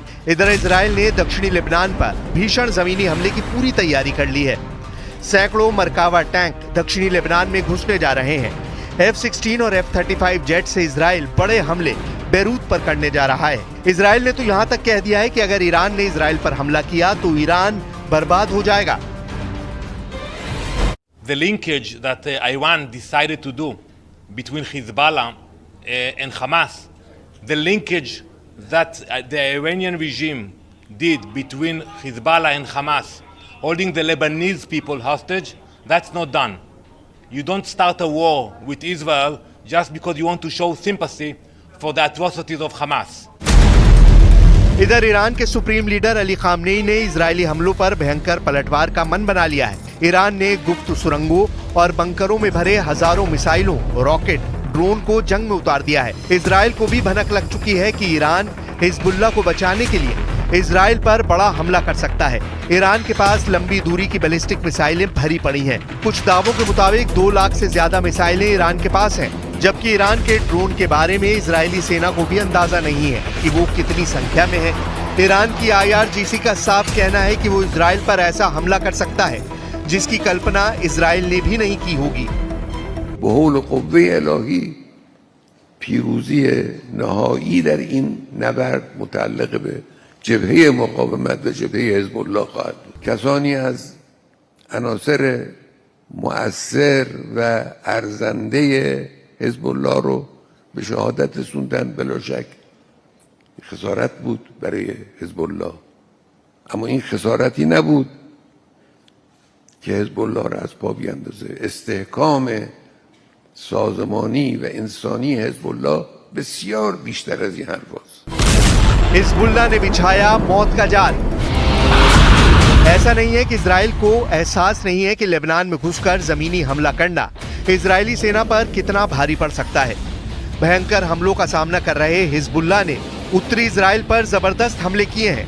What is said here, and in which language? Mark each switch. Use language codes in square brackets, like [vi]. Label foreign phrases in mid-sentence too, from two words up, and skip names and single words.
[hi] इधर इजराइल ने दक्षिणी लेबनान पर भीषण जमीनी हमले की पूरी तैयारी कर ली है। सैकड़ों मरकावा टैंक दक्षिणी लेबनान में घुसने जा रहे हैं। F-16 और F-35 जेट से इजराइल बड़े हमले बेरूत पर करने जा रहा है। इजराइल ने तो यहाँ तक कह दिया है कि अगर ईरान ने इजराइल पर हमला किया तो ईरान बर्बाद हो जाएगा। [en] The linkage that Iran decided to do between Hezbollah and Hamas, the linkage that the Iranian regime did between Hezbollah and Hamas, holding the Lebanese people hostage, that's not done. You don't start a war with Israel just because you want to show sympathy for the atrocities of Hamas. [hi] इधर ईरान के [en] supreme leader [hi] अली खामनेई ने इजरायली हमलों पर भयंकर पलटवार का मन बना लिया है। ईरान ने गुप्त सुरंगों और बंकरों में भरे हजारों मिसाइलों, रॉकेट, ड्रोन को जंग में उतार दिया है। इजराइल को भी भनक लग चुकी है कि ईरान हिजबुल्लाह को बचाने के लिए इजराइल पर बड़ा हमला कर सकता है। ईरान के पास लंबी दूरी की बैलिस्टिक मिसाइलें भरी पड़ी हैं। कुछ दावों के मुताबिक 2 लाख से ज्यादा मिसाइलें ईरान के पास हैं, जबकि ईरान के ड्रोन के बारे में इजरायली सेना को भी अंदाजा नहीं है कि वो कितनी संख्या में है। ईरान की IRGC का साफ कहना है कि वो इजराइल पर ऐसा हमला कर सकता है जिसकी कल्पना इजराइल ने भी नहीं की होगी। [fa] بحول قوه الهی پیروزی نهایی در این نبرد متعلق به جبهه مقاومت و جبهه حزب الله خواهد بود. کسانی از عناصر مؤثر و ارزنده حزب الله رو به شهادت رسوندن، بلا شک خسارت بود برای حزب الله، اما این خسارتی نبود که حزب الله را از پا بیندازه. استحکام سازمانی و انسانی حزب الله بسیار بیشتر از این حرف است. [hi] हिजबुल्लाह ने बिछाया मौत का जाल। ऐसा नहीं है कि इजराइल को एहसास नहीं है कि लेबनान में घुसकर जमीनी हमला करना इजरायली सेना पर कितना भारी पड़ सकता है। भयंकर हमलों का सामना कर रहे हिजबुल्लाह ने उत्तरी इजराइल पर जबरदस्त हमले किए हैं।